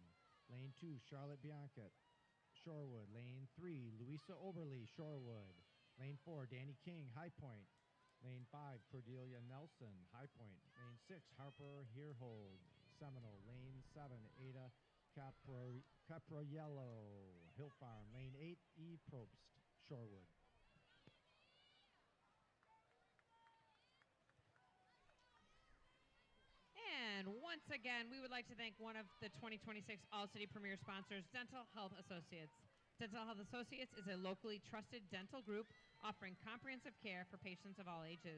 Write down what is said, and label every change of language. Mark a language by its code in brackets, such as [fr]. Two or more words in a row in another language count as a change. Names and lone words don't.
[en] Lane 2, Charlotte Bianchett, Shorewood. Lane 3, Louisa Oberly, Shorewood. Lane 4, Danny King, High Point. Lane 5, Cordelia Nelson, High Point. Lane 6, Harper Herhold, Seminole. Lane 7, Ada Caproiello, Hill Farm. Lane 8, E. Probst, Shorewood. And once again, we would like to thank one of the 2026 All-City Premier sponsors, Dental Health Associates. Dental Health Associates is a locally trusted dental group offering comprehensive care for patients of all ages.